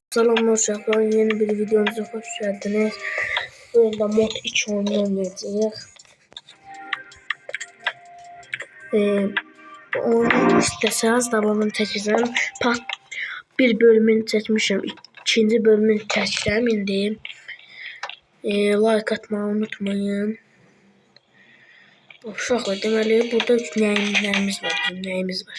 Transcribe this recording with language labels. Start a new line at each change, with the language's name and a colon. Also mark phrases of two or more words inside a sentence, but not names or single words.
Turkish: Selamlar uşaqlar, yeni bir videomuza hoş geldiniz. Burada mod 2 oyunu oynayacağız.
Azerbaijani: Oyunu istəsəniz davamını çəkəcəm. Bir bölümünü çəkmişəm, ikinci bölümünü çəkəcəm indi.
Turkish: Like atmayı unutmayın.
Azerbaijani: Uşaqlar, deməli burada nəyimiz var, nəyimiz var.